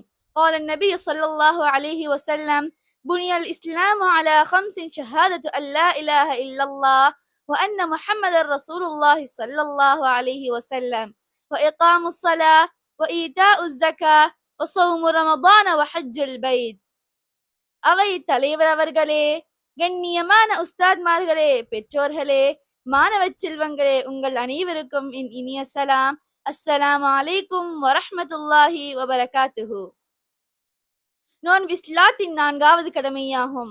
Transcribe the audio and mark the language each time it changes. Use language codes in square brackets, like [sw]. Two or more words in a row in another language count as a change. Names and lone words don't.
[ar] قال النبي صلى الله عليه وسلم: بني الإسلام على 5: شهادة أن لا إله إلا الله وأن محمد رسول الله صلى الله عليه وسلم وإقام الصلاة وإيتاء الزكاة وصوم رمضان وحج البيت. [ta] அவை தலைவர் அவர்களே, கண்ணியமான உஸ்தாத்மார்களே, பெற்றோர்களே, மாணவ செல்வங்களே, உங்கள் அனைவருக்கும் என் இனிய சலாம். [ar] السلام عليكم ورحمة الله وبركاته. [ta] நோன்பு இஸ்லாத்தின் 4வது கடமையாகும்.